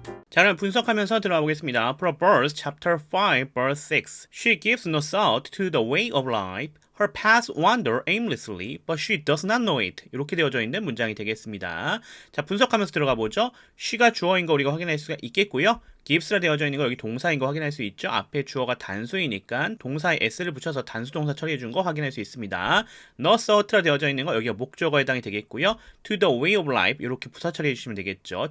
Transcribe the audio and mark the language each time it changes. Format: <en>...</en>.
<ko>자, 그럼 분석하면서 들어가 보겠습니다.</ko> <en>Proverbs chapter 5 verse 6. She gives no thought to the way of life. Her paths wander aimlessly, but she does not know it.</en> <ko>이렇게 되어져 있는 문장이 되겠습니다. 자, 분석하면서 들어가 보죠. she가 주어인 거 우리가 확인할 수가 있겠고요. gives라 되어져 있는 거 여기 동사인 거 확인할 수 있죠. 앞에 주어가 단수이니까 동사에 s를 붙여서 단수 동사 처리해 준 거 확인할 수 있습니다.</ko> <en>no thought</en> <ko>라 되어져 있는 거 여기가 목적어에 해당이 되겠고요.</ko> <en>to the way of life</en> <ko>이렇게 부사 처리해 주시면 되겠죠.</ko>